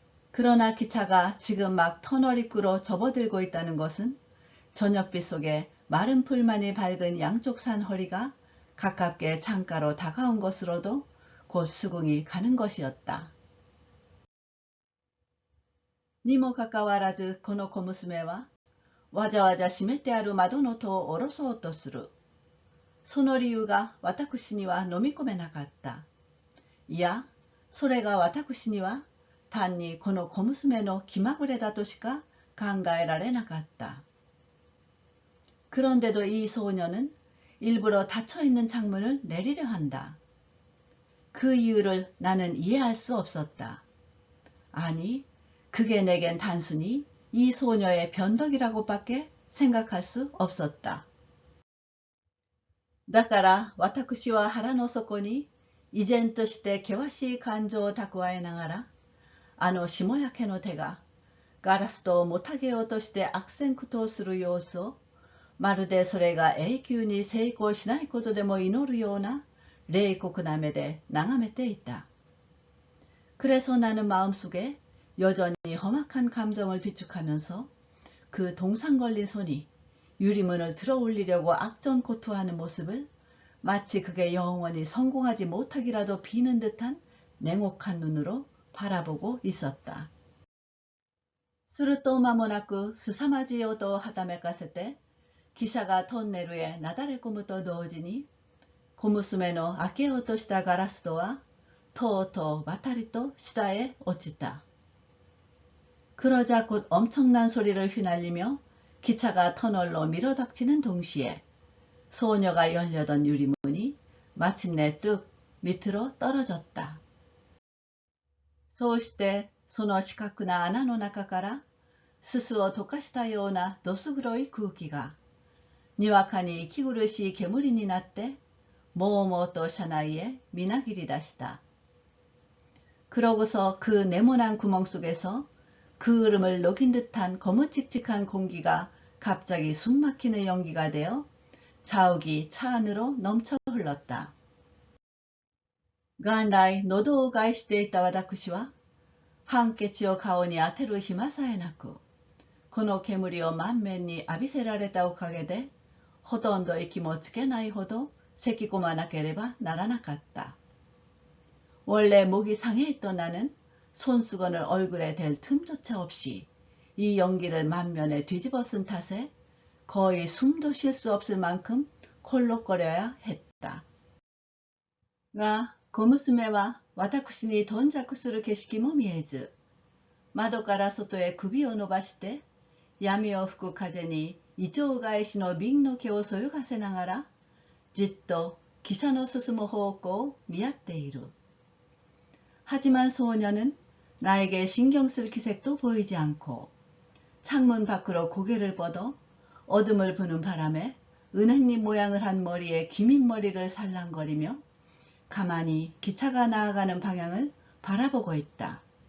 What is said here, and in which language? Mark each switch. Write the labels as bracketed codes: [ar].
[ko] 그러나 기차가 지금 막 터널 입구로 접어들고 있다는 것은 저녁빛 속에 마른 풀만이 밝은 양쪽 산허리가 가깝게 창가로 다가온 것으로도 곧 수긍이 가는 것이었다. [ja] にもかかわらずこの小娘はわざわざ閉めてある窓の戸を下ろそうとする。その理由が私には飲み込めなかった。いや、それが私には単にこの小娘の気まぐれだとしか考えられなかった。 [ko] 그런데도 이 소녀는 일부러 닫혀있는 창문을 내리려 한다. 그 이유를 나는 이해할 수 없었다. 아니, 그게 내겐 단순히 이 소녀의 변덕이라고밖에 생각할 수 없었다. [ja] だから私は腹の底に依然として険しい感情を蓄えながら、あの下焼けの手がガラス戸をもたげようとして悪戦苦闘する様子を、まるでそれが永久に成功しないことでも祈るような冷酷な目で眺めていた。 [ko] 그래서 나는 마음속에 여전히 험악한 감정을 비축하면서 그 동상 걸린 손이 유리문을 들어 올리려고 악전고투하는 모습을 마치 그게 영원히 성공하지 못하기라도 비는 듯한 냉혹한 눈으로 바라보고 있었다. [ja] すると間もなく凄まじい音をはためかせて汽車がトンネルへなだれ込むと同時に、小娘の開けようとしたガラス戸は、とうとうばたりと下へ落ちた。 [ko] 그러자 곧 엄청난 소리를 휘날리며 기차가 터널로 밀어닥치는 동시에 소녀가 열려던 유리문이 마침내 뚝 밑으로 떨어졌다. [ja] そうしてその四角な穴の中からすすを溶かしたようなどす黒い空気がにわかに息苦しい煙になってもうもうと車内へみなぎり出した。 [ko] 그러고서 그 네모난 구멍 속에서 그 흐름을 녹인 듯한 거무칙칙한 공기가 갑자기 숨막히는 연기가 되어 자욱이 차 안으로 넘쳐 흘렀다. [ja] 元来喉を害していた私はハンケチを顔に当てる暇さえなく、この煙を満面に浴びせられたおかげでほとんど息もつけないほど咳き込まなければならなかった。 [ko] 원래 목이 상해 있던 나는 손수건을 얼굴에 댈 틈조차 없이 이 연기를 만면에 뒤집어 쓴 탓에 거의 숨도 쉴 수 없을 만큼 콜록거려야 했다. [ja] が、小娘は私に頓着する景色も見えず、窓から外へ首を伸ばして、闇を吹く風にイチョウ返しの瓶の毛をそよがせながら、じっと汽車の進む方向を見合っている。 [ko] 하지만 소녀는 나에게 신경 쓸 기색도 보이지 않고 창문 밖으로 고개를 뻗어 어둠을 부는 바람에 은행잎 모양을 한 머리에 기민 머리를 살랑거리며 가만히 기차가 나아가는 방향을 바라보고 있다.